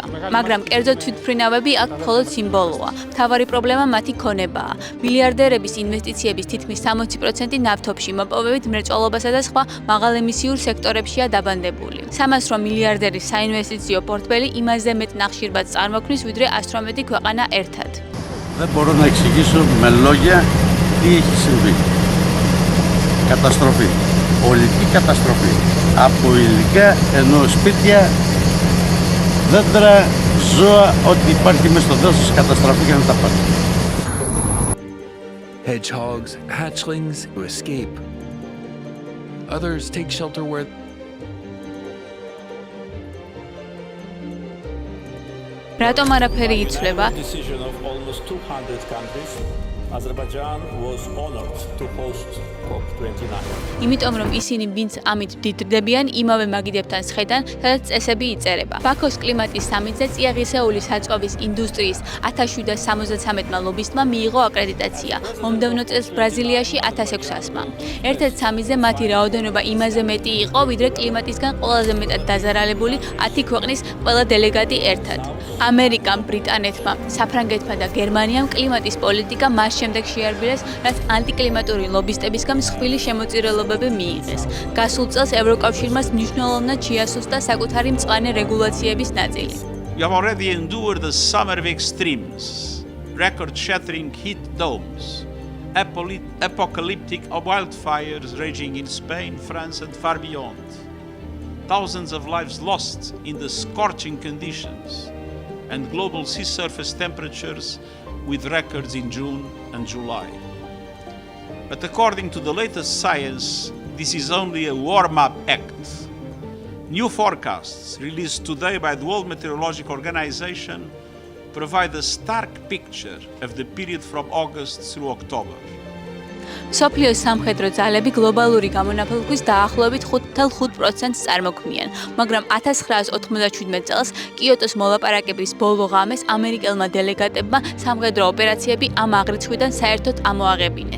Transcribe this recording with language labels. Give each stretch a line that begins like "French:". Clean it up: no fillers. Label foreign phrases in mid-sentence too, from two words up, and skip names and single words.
Georgian: მაგრამ კერძო თვითმფრინავები აქ მხოლოდ სიმბოლოა. მთავარი პრობლემა მათი ქონებაა. მილიარდერების ინვესტიციების თითქმის 60% ნავთობში, მოპოვებით მრეწველობასა და სხვა მაღალემისიურ სექტორებშია დაბანდებული. 300 მილიარდერის საინვესტიციო პორტფელი იმაზე მეტ ნახშირბადს წარმოქმნის, ვიდრე 118 ქვეყანა ერთად.
Greek: Δεν μπορώ να εξηγήσω με λόγια τι έχει συμβεί. Καταστροφή. Ολική καταστροφή. Από υλικά ενώ σπίτια, δέντρα, ζώα, ό,τι υπάρχει μέσα στο δάσος καταστραφήκαν τα πάντα.
English: Hedgehogs, hatchlings who escape. Others take shelter where
Georgian: რატომ არაფერი იცვლება?
English: Azerbaijan was honored to host COP29.
Georgian: იმიტომ რომ ისინი ვინც ამით დიდდებიან, იმავე მაგიდებთან სხედან, სადაც წესები იწერება. ბაქოს კლიმატის სამიტზე წიაღისეული საწვავის ინდუსტრიის 1773-მა ლობისტმა მიიღო აკრედიტაცია. მომდევნო წელს ბრაზილიაში 1600-მა. ერთ-ერთ სამიტზე მათი რაოდენობა იმაზე მეტი იყო, ვიდრე კლიმატისგან ყველაზე მეტად დაზარალებული 10 ქვეყნის ყველა დელეგატი ერთად. ამერიკამ, ბრიტანეთმა, საფრანგეთმა და გერმანიამ კლიმატის პოლიტიკა მას შემდეგ შეარბილეს, რაც ანტიკლიმატური ლობისტებისგან მსხვილი შემოწირებები მიიღეს. გასულ წელს ევროკავშირმა მნიშვნელოვნად შეასუსტა საკუთარი მწვანე რეგულაციების ნაწილი.
English: We have already endured the summer of extremes, record-shattering heat domes, apocalyptic wildfires raging in Spain, France and far beyond. Thousands of lives lost in the scorching conditions and global sea surface temperatures with records in June and July. But according to the latest science, this is only a warm-up act. New forecasts released today by the World Meteorological Organization provide a stark picture of the period from August through October.
Georgian: სოფლიოს სამხედრო ძალები გლობალური გამონაბოლქვის დაახლოებით 5.5%-ს წარმოქმნიან, მაგრამ 1997 წელს კიოტოს მოლაპარაკების ბოლო ღამეს ამერიკელმა დელეგატებმა სამხედრო ოპერაციები ამ აღრიცხვიდან საერთოდ ამოაღებინეს.